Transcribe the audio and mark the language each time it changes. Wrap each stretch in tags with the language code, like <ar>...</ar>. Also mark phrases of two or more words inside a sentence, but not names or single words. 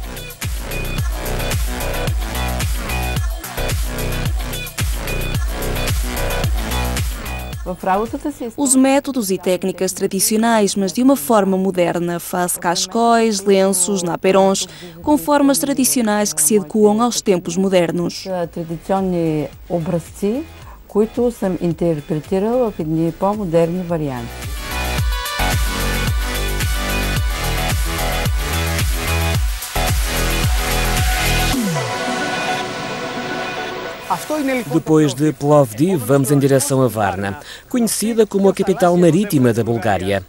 <pt>Uso métodos e técnicas tradicionais, mas de uma forma moderna. Faz cascóis, lenços, naperons, com formas tradicionais que se adequam aos tempos modernos.</pt> <bg>Традиционни образци, които съм интерпретирала в едни по-модерни варианти.</bg> <pt>Depois de Plovdiv, vamos em direção a Varna, conhecida como a capital marítima da Bulgária.</pt>